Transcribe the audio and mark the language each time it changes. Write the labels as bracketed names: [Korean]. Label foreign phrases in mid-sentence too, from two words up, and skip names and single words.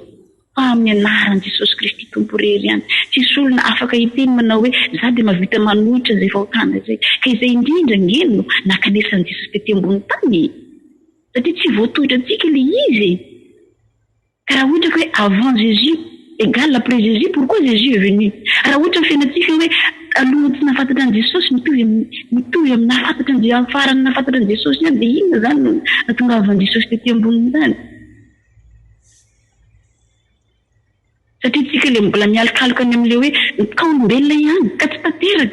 [Malagasy] Fa amin'ny anaran'i Jesosy Kristy Tompo irery ihany. Tsisy olona afaka hiteny manao hoe za dia mahavita manohitra izay fahotana izay. Ka izay indrindra ngeno no nakanesan'i Jesosy tety ambony tany. Satria tsy voatohitra antsika ilay izy. Ka raha ohatra hoe [French] avant Jésus égale après Jésus, pourquoi Jésus est venu? [Malagasy] Raha ohatra fiainantsika hoe aloha tsy nafantatra an'i Jesosy mitovy amin'ny nafantatra ny farany nafantatra an'i Jesosy ihany dia inona izany no nahatongavan'i Jesosy tety amboniny tany? Satria tsika ilay mbola mialokaloka any amin'ilay hoe ka olombelona ihany ka tsy tanteraka.